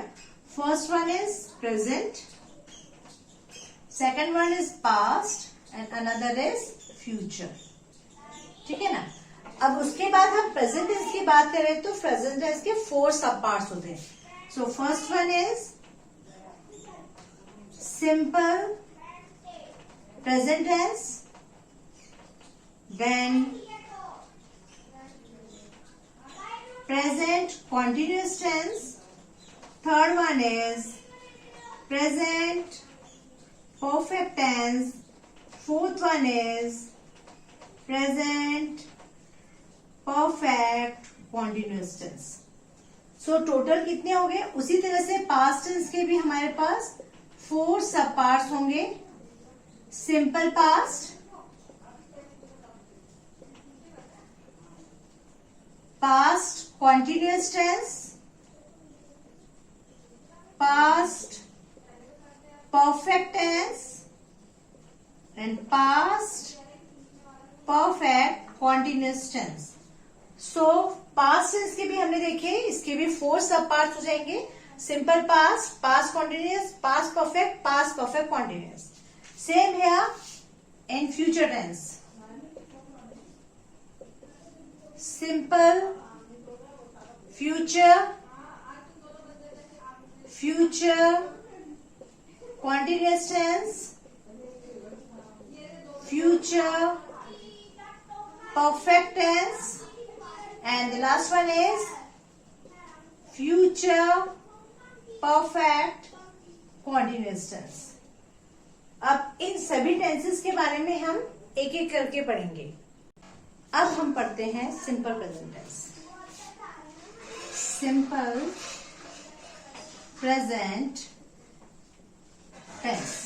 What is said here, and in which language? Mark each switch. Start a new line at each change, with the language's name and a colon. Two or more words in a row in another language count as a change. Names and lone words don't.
English: First one is present, second one is past and another is future.
Hindi: ठीक है ना. अब उसके बाद हम
English: present tense
Hindi: की बात करें तो
English: present tense
Hindi: के 4
English: sub parts
Hindi: होते हैं.
English: So first one is simple present tense, then present continuous tense, third one is present perfect tense, fourth one is present perfect continuous tense. So total
Hindi: कितने हो गए? उसी तरह से
English: past tense
Hindi: के भी हमारे पास 4
English: sub parts
Hindi: होंगे.
English: simple past, past continuous tense, past perfect tense and past perfect continuous tense. So past tense
Hindi: के भी हमने देखे, इसके भी 4
English: sub parts
Hindi: हो जाएंगे.
English: Simple past, past continuous, past perfect continuous. Same here in future tense. Simple, future, continuous tense, future, perfect tense, and the last one is future, perfect, continuous tense.
Hindi: अब इन सभी टेंसेस के बारे में हम एक एक करके पढ़ेंगे. अब हम पढ़ते हैं
English: simple present tense. Simple present tense.